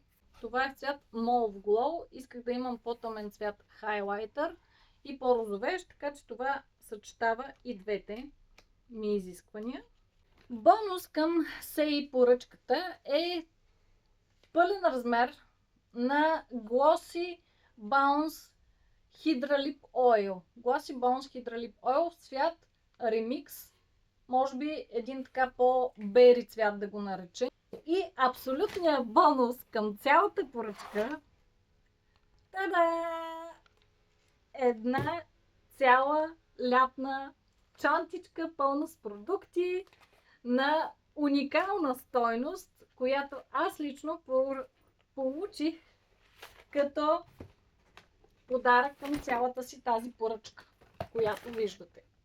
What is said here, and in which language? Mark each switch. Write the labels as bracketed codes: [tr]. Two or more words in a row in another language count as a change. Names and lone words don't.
[bg] Това е цвят Mauve Glow. Исках да имам по-тъмен цвят хайлайтър и по-розовещ, така че това съчетава и двете ми изисквания. Бонус към Сей поръчката е пълен размер на Glossy Bounce Hydra Lip Oil. Glossy Bounce Hydra Lip Oil в цвят Remix. Може би един така по-бери цвят да го нарече. И абсолютният бонус към цялата поръчка, та-да! Една цяла лятна чантичка пълна с продукти на уникална стойност, която аз лично получих като подарък към цялата си тази поръчка, която виждате.